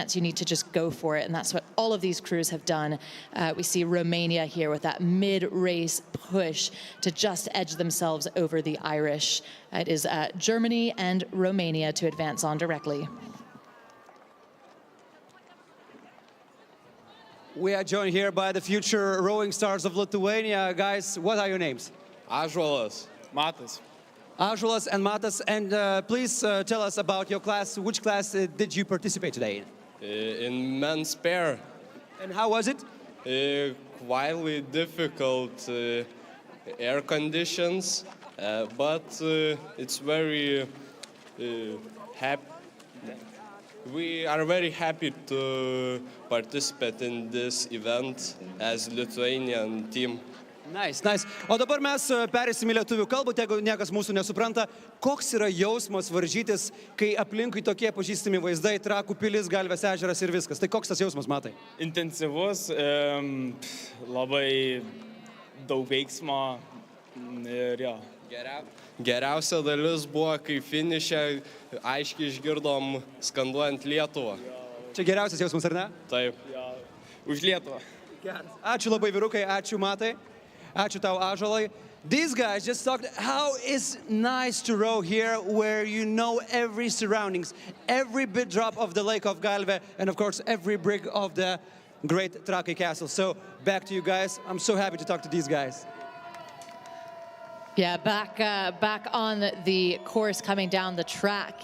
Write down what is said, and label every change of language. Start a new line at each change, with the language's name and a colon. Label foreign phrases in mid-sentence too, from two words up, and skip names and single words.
English: You need to just go for it, and that's what all of these crews have done. We see Romania here with that mid-race push to just edge themselves over the Irish. It is Germany and Romania to advance on directly. We are joined here by the future rowing stars of Lithuania. Guys, what are your names? Ąžuolas, Matas. Ąžuolas and Matas. And please tell us about your class. Which class did you participate today in? In men's pair. And how was it? Quite difficult air conditions, but it's very happy. We are very happy to participate in this event as Lithuanian team. Nice, nice.
Lithuanian: O dabar mes perėsim į lietuvių kalbą, jeigu niekas mūsų nesupranta, koks yra jausmas varžytis, kai aplinkui tokie pažįstami vaizdai, Trakų pilis, Galvės ežeras ir viskas. Tai koks tas jausmas, Matai? Intensyvus, labai daug veiksmo ir jo. Geriausia dalis buvo, kai finiše aiškiai išgirdom skanduojant Lietuvą. Čia geriausias jausmas, ar ne? Taip. Už Lietuvą. Ačiū labai, vyrukai, ačiū, Matai. Ačiū tau, Ąžuolai.
English: These guys just talked how it's nice to row here where you know every surroundings, every bit drop of the lake of Galve, and of course every brick of the great Trakai castle. So back to you guys. I'm so happy to talk to these guys. Yeah, back on the course coming down the track.